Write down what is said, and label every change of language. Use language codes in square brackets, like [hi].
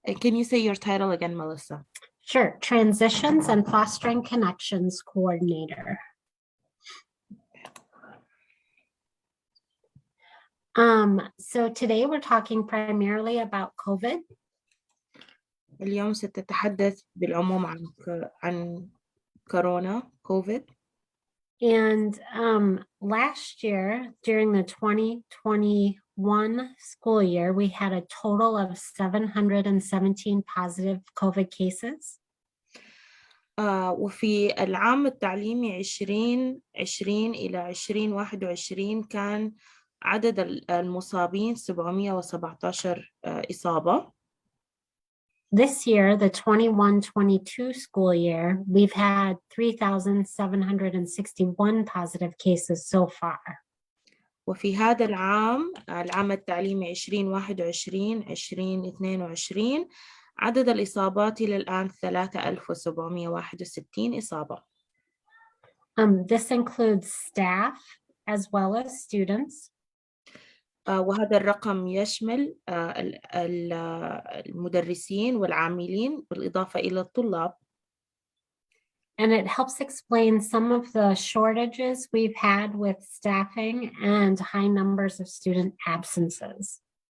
[en] Can you say your title again, Melissa? Sure. Transitions and Fostering Connections Coordinator. So today we're talking primarily about COVID. [ar] اليوم ستتحدث بالعموم عن كورونا COVID. [en] And last year, during the 2021 school year, we had a total of 717 positive COVID cases. [ar] وفي العام التعليمي 2020 إلى 2021 كان عدد المصابين 717 إصابة. [en] This year, the 21-22 school year, we've had 3,761 positive cases so far. [ar] وفي هذا العام التعليمي 2021-2022 عدد الإصابات إلى الآن 3761 إصابة. [en] This includes staff as well as students. [ar] وهذا الرقم يشمل المدرسين والعاملين بالإضافة إلى الطلاب. [en] And it helps explain some of the shortages we've had with staffing and high numbers of student absences.